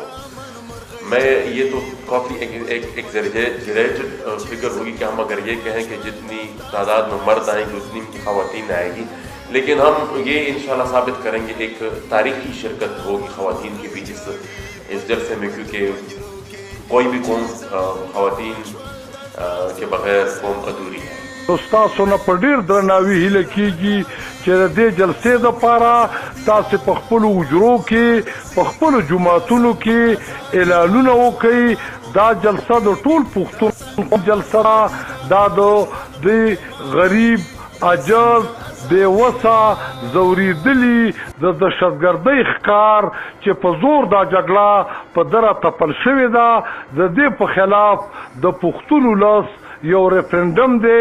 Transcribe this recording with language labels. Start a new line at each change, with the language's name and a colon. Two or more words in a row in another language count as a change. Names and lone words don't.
Urdu: میں یہ تو کافی
English: exaggerated figure
Urdu: ہوگی کہ ہم اگر یہ کہیں کہ جتنی تعداد میں مرد آئیں گے اتنی خواتین آئے گی لیکن ہم یہ ان شاءاللہ ثابت کریں گے ایک تاریخی شرکت ہوگی خواتین کی بھی اس جلسے میں کیونکہ کوئی بھی قوم خواتین کے بغیر قوم ادھوری ہے.
Pashto: تاسو نه په ډیر درناوي هیله کیږي چې د دې جلسې دپاره تاسو په خپلو حجرو کې په خپلو جوماتونو کې اعلانونه وکړئ. دا جلسه د ټول پښتون جلسه دا د غریب عجز بېوسه ځورېدلي د دهشتګردۍ ښکار چې په زور دا جګړه په دره تپل شوې ده د دې په خلاف د پښتون ولس یو ریفرنډم دی.